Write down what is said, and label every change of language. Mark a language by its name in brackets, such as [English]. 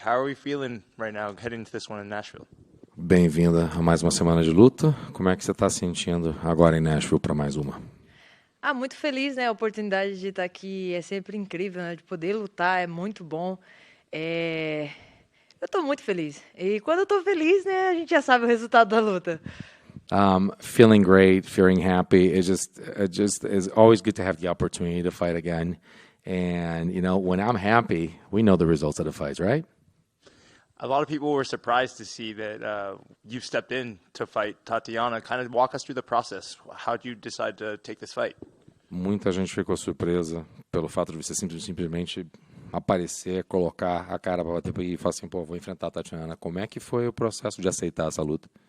[English] How are we feeling right now heading into this one in Nashville? [Portuguese] Bem-vinda a mais uma semana de luta. Como é que você está se sentindo agora em Nashville para mais uma? Muito feliz, né? A oportunidade de estar aqui é sempre incrível, né? De poder lutar é muito bom. Eu estou muito feliz. E quando eu estou feliz, né? A gente já sabe o resultado da luta. [English] Feeling great, feeling happy. It just is always good to have the opportunity to fight again. And, you know, when I'm happy, we know the results of the fights, right? A lot of people were surprised to see that you stepped in to fight Tatiana. Kind of walk us through the process. How did you decide to take this fight? [Portuguese] Muita gente ficou surpresa pelo fato de você simplesmente aparecer, colocar a cara para bater e falar assim, pô, vou enfrentar a Tatiana. Como é que foi o processo de aceitar essa luta?